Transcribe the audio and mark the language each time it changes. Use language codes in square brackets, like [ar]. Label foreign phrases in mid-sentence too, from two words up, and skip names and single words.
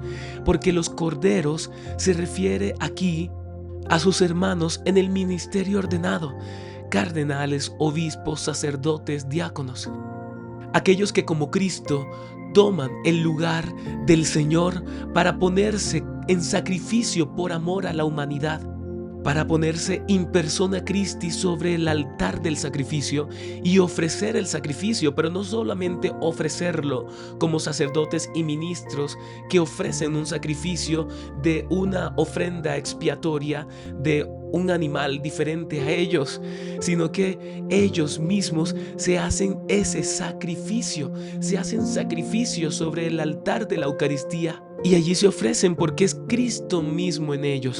[es] porque los corderos se refiere aquí a sus hermanos en el ministerio ordenado, cardenales, obispos, sacerdotes, diáconos, aquellos que como Cristo toman el lugar del Señor para ponerse en sacrificio por amor a la humanidad, para ponerse [la] in persona Christi [es] sobre el altar del sacrificio y ofrecer el sacrificio, pero no solamente ofrecerlo como sacerdotes y ministros que ofrecen un sacrificio de una ofrenda expiatoria de un animal diferente a ellos, sino que ellos mismos se hacen ese sacrificio, se hacen sacrificio sobre el altar de la Eucaristía y allí se ofrecen porque es Cristo mismo en ellos.